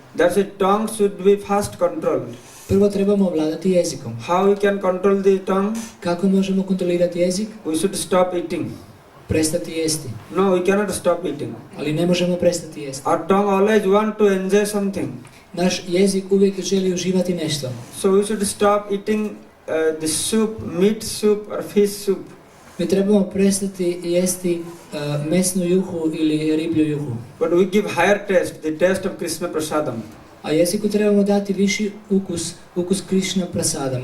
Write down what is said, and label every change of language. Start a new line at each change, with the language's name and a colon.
English: That's why tongue should be first controlled.
Croatian: Prvo trebamo vladati jezikom.
English: How we can control the tongue?
Croatian: Kako možemo kontrolirati jezik?
English: We should stop eating.
Croatian: Prestati jesti.
English: No, we cannot stop eating.
Croatian: Ali ne možemo prestati jesti.
English: Our tongue always want to enjoy something.
Croatian: Naš jezik uvijek želi uživati nešto.
English: So we should stop eating the soup, meat soup or fish soup.
Croatian: Mi trebamo prestati jesti mesnu juhu ili riblju juhu.
English: But we give higher taste, the taste of Krishna prasadam.
Croatian: A jeziku trebamo dati viši ukus Krišna prasadama.